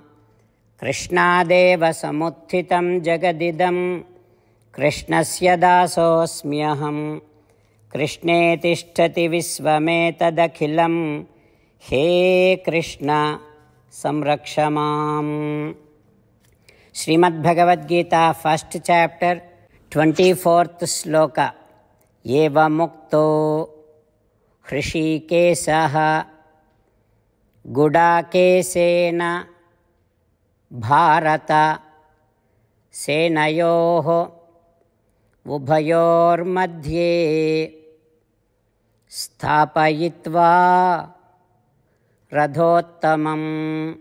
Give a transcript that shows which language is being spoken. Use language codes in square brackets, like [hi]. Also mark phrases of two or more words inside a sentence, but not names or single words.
[sa] कृष्णादेव समुत्थितं जगदिदम्. कृष्णस्य दासोस्म्यहम्. कृष्णे तिष्ठति विश्वमेतदखिलम्. हे कृष्ण संरक्षमाम्. Srimad Bhagavad Gita, [en] 1st chapter, 24th sloka. [sa] एव मुक्तो हृषीकेशः गुडाकेशेन भारत सेनयोः उभयोर् मध्ये स्थापयित्वा रधोत्तमम्.